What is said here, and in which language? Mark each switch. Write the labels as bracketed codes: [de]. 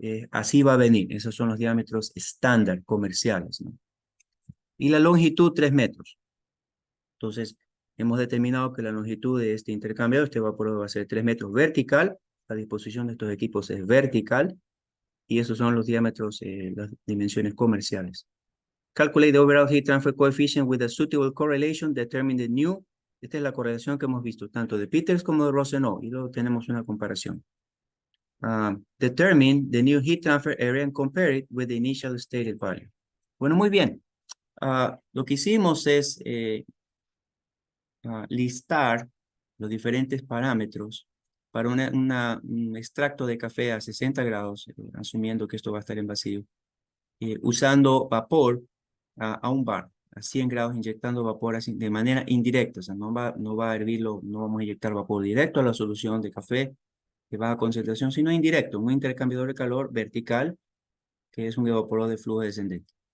[es] Así va a venir, esos son los diámetros estándar comerciales, ¿no? Y la longitud 3 metros. Entonces, hemos determinado que la longitud de este intercambiador, este evaporador va a ser 3 metros vertical. La disposición de estos equipos es vertical. Y esos son los diámetros, las dimensiones comerciales. [en] Calculate the overall heat transfer coefficient with a suitable correlation. Determine the new. [es] Esta es la correlación que hemos visto, tanto de Peters como de Rosenau. Y luego tenemos una comparación. [en] Determine the new heat transfer area and compare it with the initial stated value. [es] Bueno, muy bien. Lo que hicimos es listar los diferentes parámetros para un extracto de café a 60 grados, asumiendo que esto va a estar en vacío, usando vapor a un bar, a 100 grados, inyectando vapor así, de manera indirecta, o sea, no va a hervirlo, no vamos a inyectar vapor directo a la solución de café de baja concentración, sino indirecto, un intercambiador de calor vertical, que es un evaporador de flujo descendente.